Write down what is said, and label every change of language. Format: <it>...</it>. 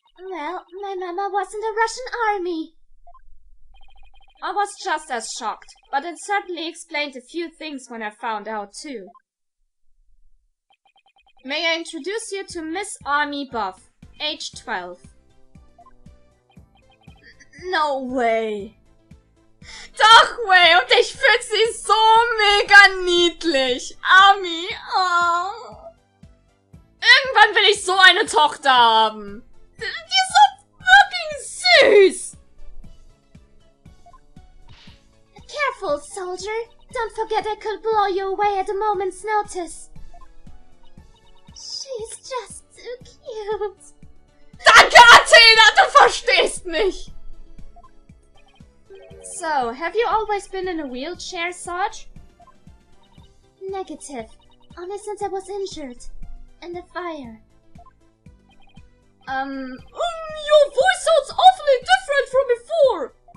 <en>Well, my mama was in the Russian army. I was just as shocked, but it certainly explained a few things when I found out too. May I introduce you to Miss Army Buff, age 12. No way.</en> <de>Doch way, und ich finde sie so mega niedlich. Army, oh. Irgendwann will ich so eine Tochter haben. Die ist so fucking süß.</de> <en>Careful, soldier. Don't forget I could blow you away at a moment's notice. She's just so cute.</en> <de>Danke, Athena, du verstehst mich.</de> <en>So, have you always been in a wheelchair, Sarge? Negative. Only since I was injured. In the fire. Your voice sounds awfully different from before.</en>